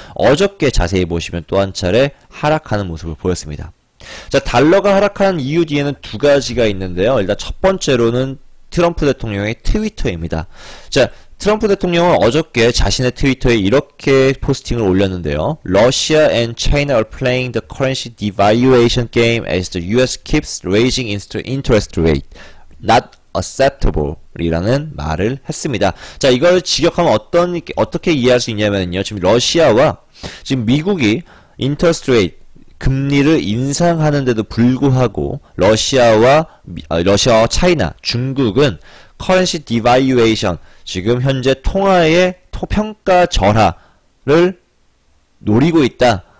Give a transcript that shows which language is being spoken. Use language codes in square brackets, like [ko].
[ko] 어저께 자세히 보시면 또 한 차례 하락하는 모습을 보였습니다. 자, 달러가 하락한 이유 뒤에는 두 가지가 있는데요. 일단 첫 번째로는 트럼프 대통령의 트위터입니다. 자, 트럼프 대통령은 어저께 자신의 트위터에 이렇게 포스팅을 올렸는데요. [en] Russia and China are playing the currency devaluation game as the US keeps raising interest rate. Not acceptable [ko] 이라는 말을 했습니다. 자, 이걸 직역하면 어떻게 이해할 수 있냐면요. 지금 러시아와 지금 미국이 interest rate 금리를 인상하는데도 불구하고 러시아와 차이나, 중국은 커런시 디바이유에이션, 지금 현재 통화의 평가 절하를 노리고 있다.